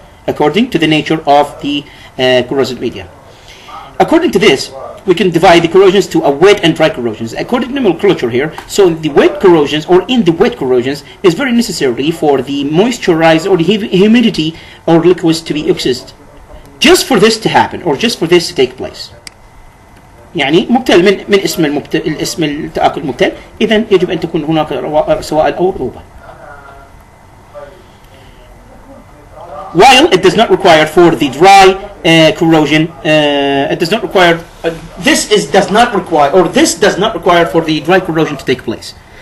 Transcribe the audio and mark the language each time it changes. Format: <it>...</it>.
<en>According to the nature of the corrosive media. According to this, we can divide the corrosions to a wet and dry corrosions. According to nomenclature here, so the wet corrosions, or in the wet corrosions, is very necessary for the moisturized or the humidity or liquids to be exist. Just for this to happen, or just for this to take place.</en> <ar>يعني مبتل من اسم التآكل مبتل، إذن يجب أن تكون هناك سوائل أو رطوبة.</ar> <en>While it does not require for the dry corrosion, it does not require. This does not require for the dry corrosion to take place.</en>